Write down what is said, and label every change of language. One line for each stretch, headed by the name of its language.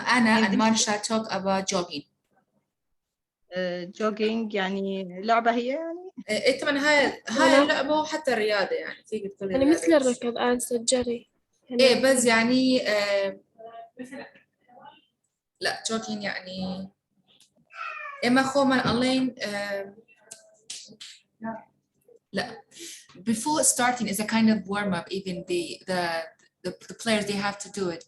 English: أنا and Marsha talk about jogging.
Arabic: jogging يعني لعبة هي يعني. إيه طبعا هاي اللعبة وحتى الرياضة يعني فيك تقول يعني مثل الركض أنسى الجري. إيه بس يعني لا jogging يعني إما خوما ألين لا
English: before starting is a kind of warm up. Even the players they have to do it.